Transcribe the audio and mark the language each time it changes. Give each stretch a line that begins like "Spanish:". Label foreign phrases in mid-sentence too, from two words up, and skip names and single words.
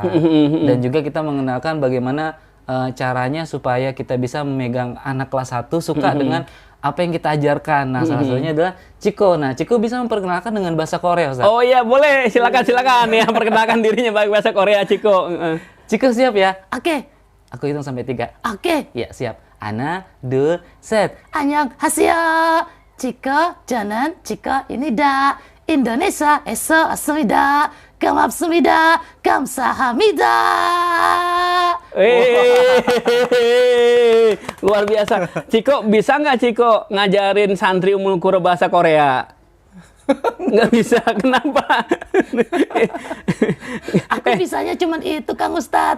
Indonesian: Dan juga kita mengenalkan bagaimana caranya supaya kita bisa memegang anak kelas 1 suka dengan apa yang kita ajarkan. Nah, salah satunya adalah Ciko. Nah, Ciko bisa memperkenalkan dengan bahasa Korea, Ustaz. Oh iya, boleh. Silakan ya, perkenalkan dirinya pakai bahasa Korea, Ciko. Ciko siap ya? Oke. Aku hitung sampai 3. Oke. Ya, siap.
Korean: Ha나, 둘, 셋. 안녕하세요. Ciko, 저는 Ciko입니다. 인도네시아에서 왔습니다. 고맙습니다. 감사합니다.
Indonesian: Luar biasa. Ciko, bisa nggak Ciko ngajarin santri Ummul Qura bahasa Korea? Nggak bisa, kenapa? Aku bisanya cuman itu, Kang Ustadz.